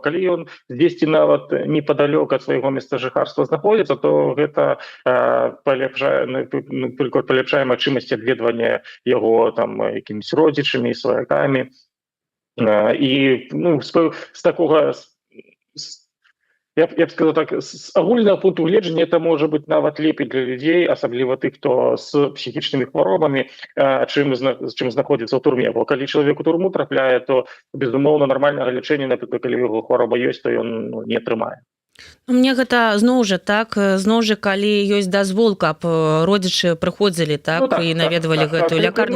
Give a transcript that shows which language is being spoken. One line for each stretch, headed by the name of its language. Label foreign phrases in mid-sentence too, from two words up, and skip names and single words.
Belarusian: Калі ён дзесьці нават непадалёк ад свайго месца жыхарства знаходзіцца, то гэта паляпшае магчымасць адведвання яго якімись родзічамі, сваякамі. І з такога,
Russian: я б сказал так,
Belarusian: с агульного пункту гледжання это можа быць нават лепей для людзей, асабліва тых, хто з псіхічнымі хваробамі, чым знаходзіцца ў турме. Бо калі чалавек у турму трапляе, то, безумоўна, нармальнага лячэння, напрыклад, калі яго хвароба ёсць, то ён не атрымае. Мне гэта зноў жа, калі ёсць дазвол, каб родзічы прыходзілі, і наведвалі гэтую лякарню.